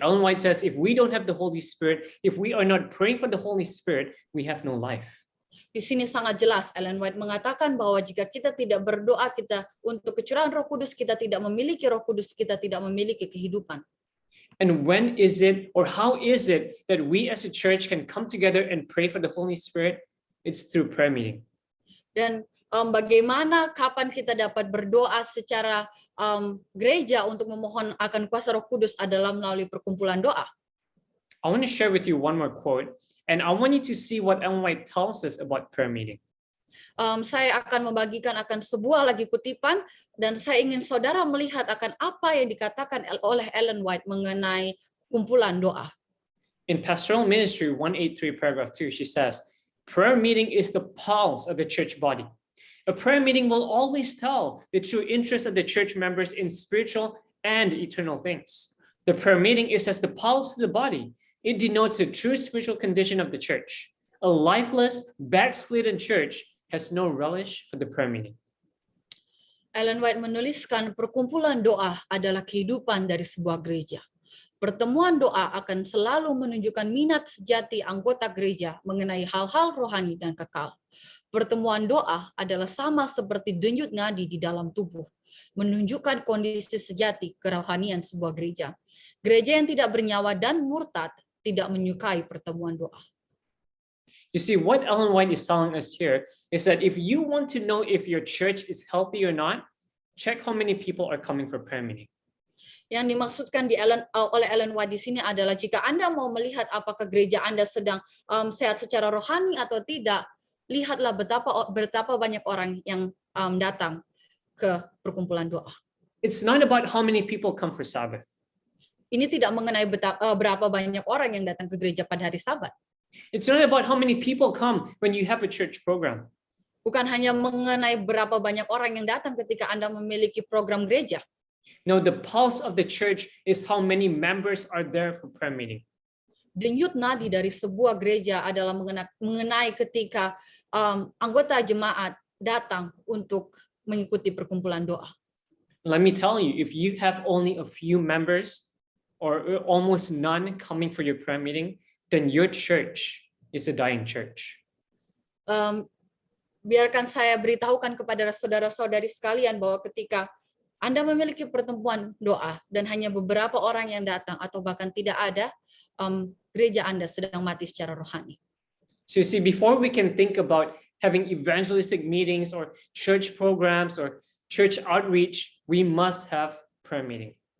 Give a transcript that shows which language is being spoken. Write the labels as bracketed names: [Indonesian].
[English] Ellen White says if we don't have the Holy Spirit, if we are not praying for the Holy Spirit, we have no life. [Indonesian] Di sini sangat jelas Ellen White mengatakan bahwa jika kita tidak berdoa kita untuk kecurahan Roh Kudus, kita tidak memiliki Roh Kudus, kita tidak memiliki kehidupan. [English] And when is it, or how is it that we as a church can come together and pray for the Holy Spirit? It's through prayer meeting. [Indonesian] Dan bagaimana, kapan kita dapat berdoa secara gereja untuk memohon akan kuasa Roh Kudus adalah melalui perkumpulan doa. [English] I want to share with you one more quote, and I want you to see what Ellen White tells us about prayer meeting. [Indonesian] Saya akan membagikan akan sebuah lagi kutipan, dan saya ingin saudara melihat akan apa yang dikatakan oleh Ellen White mengenai kumpulan doa. [English] In Pastoral Ministry 183 paragraph 2, she says, prayer meeting is the pulse of the church body. A prayer meeting will always tell the true interest of the church members in spiritual and eternal things. The prayer meeting is as the pulse of the body. It denotes the true spiritual condition of the church. A lifeless, backslidden church has no relish for the prayer meeting. [Indonesian] Ellen White menuliskan perkumpulan doa adalah kehidupan dari sebuah gereja. Pertemuan doa akan selalu menunjukkan minat sejati anggota gereja mengenai hal-hal rohani dan kekal. Pertemuan doa adalah sama seperti denyut nadi di dalam tubuh, menunjukkan kondisi sejati kerohanian sebuah gereja. Gereja yang tidak bernyawa dan murtad tidak menyukai pertemuan doa. [English] You see, what Ellen White is telling us here is that if you want to know if your church is healthy or not, check how many people are coming for prayer meeting. [Indonesian] Yang dimaksudkan oleh Ellen White di sini adalah jika Anda mau melihat apakah gereja Anda sedang sehat secara rohani atau tidak, lihatlah betapa banyak orang yang datang ke perkumpulan doa. [English] It's not about how many people come for Sabbath. [Indonesian] Ini tidak mengenai berapa banyak orang yang datang ke gereja pada hari Sabat. [English] It's not about how many people come when you have a church program. [Indonesian] Bukan hanya mengenai berapa banyak orang yang datang ketika Anda memiliki program gereja. [English] No, the pulse of the church is how many members are there for prayer meeting. [Indonesian] Denyut nadi dari sebuah gereja adalah mengenai ketika anggota jemaat datang untuk mengikuti perkumpulan doa. [English] Let me tell you, if you have only a few members or almost none coming for your prayer meeting, then your church is a dying church. [Indonesian] Biarkan saya beritahukan kepada saudara-saudari sekalian bahwa ketika Anda memiliki pertemuan doa dan hanya beberapa orang yang datang atau bahkan tidak ada, gereja Anda sedang mati secara rohani. [English] So you see, before we can think about having evangelistic meetings or church programs or church outreach, we must have prayer meeting.